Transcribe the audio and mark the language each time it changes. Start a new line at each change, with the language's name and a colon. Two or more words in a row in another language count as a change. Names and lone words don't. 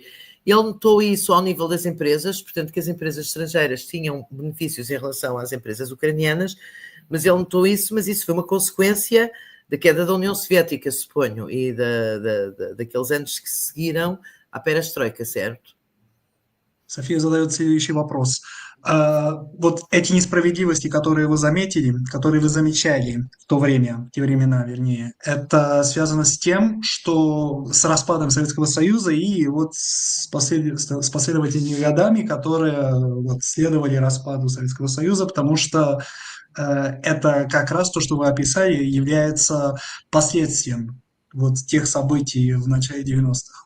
Portuguese: Ele notou isso ao nível das empresas, portanto, que as empresas estrangeiras tinham benefícios em relação às empresas ucranianas, mas ele notou isso, mas isso foi uma consequência da queda da União Soviética, suponho, e daqueles anos que seguiram à perestroika, certo?
Russian: София задает следующий вопрос. Вот эти несправедливости, которые вы заметили, которые вы замечали в те времена, вернее, это связано с тем, что с распадом Советского Союза и вот с последовательными годами, которые следовали распаду Советского Союза, потому что это как раз то, что вы описали, является последствием тех событий в начале 90-х.